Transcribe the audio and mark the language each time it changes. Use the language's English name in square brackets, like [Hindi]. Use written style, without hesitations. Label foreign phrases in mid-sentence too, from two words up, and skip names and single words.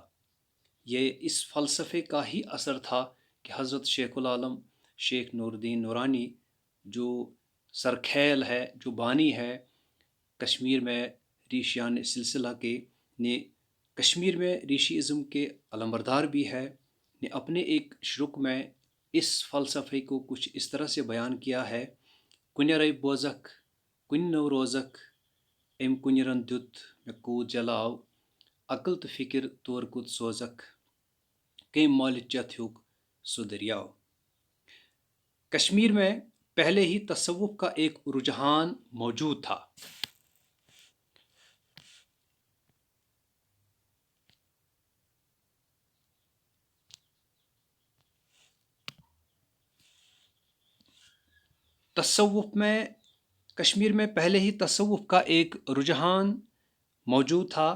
[Urdu] یہ اس فلسفے کا ہی اثر تھا کہ حضرت شیخ العالم شیخ نور الدین نورانی، جو سرخیل ہے، جو بانی ہے کشمیر میں ریشیان سلسلہ کے، نے کشمیر میں ریشی ازم کے علمبردار بھی ہے، نے اپنے ایک شروق میں اس فلسفے کو کچھ اس طرح سے بیان کیا ہے: [Kashmiri] کنہ رے بوزک کن نو روزک ام کنہ رن دیت میں کود جلاو عقل تو فکر طور کود سوزک کم مال چت ہیوک سو دریاو۔ [Urdu] کشمیر میں پہلے ہی تصوف کا ایک رجحان موجود تھا۔ کشمیر میں پہلے ہی تصوف کا ایک رجحان موجود تھا۔